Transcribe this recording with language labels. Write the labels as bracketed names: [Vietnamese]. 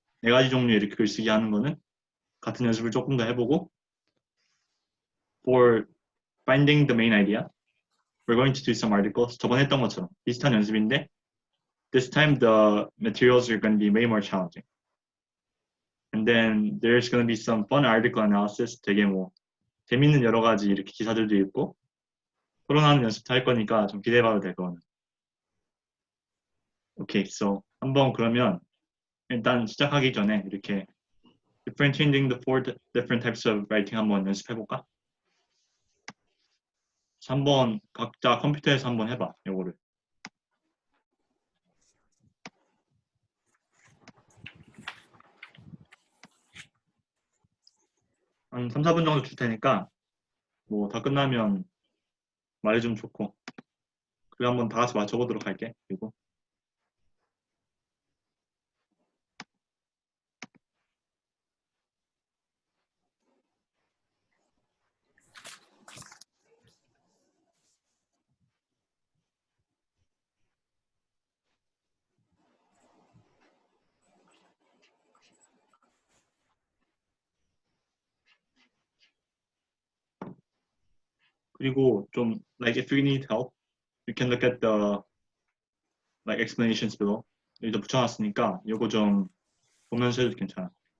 [Korean] 4가지 종류의 이렇게 글쓰기 하는 거는 같은 연습을 조금 더 해보고 [English] for finding the main idea, we're going to do some articles. [Korean] 저번에 했던 것처럼 비슷한 연습인데 [English] this time the materials are going to be way more challenging. And then there's going to be some fun article analysis. [Korean] 되게 뭐 재밌는 여러 가지 이렇게 기사들도 읽고 토론하는 연습도 할 거니까 좀 기대해봐도 될 거는. [English] Okay, so [Korean] 한번 그러면 일단 시작하기 전에 이렇게 [English] differentiating the 4 different types of writing [Korean] 한번 연습해볼까? 한번 각자 컴퓨터에서 한번 해봐, 요거를. 한 3, 4분 정도 줄 테니까 뭐 다 끝나면 말해주면 좋고 그리고 한번 다 같이 맞춰보도록 할게. 그리고 좀 [English] like if you need help, you can look at the like explanations below. [Korean] 여기다 붙여놨으니까 요거 좀 보면서 해도 괜찮아.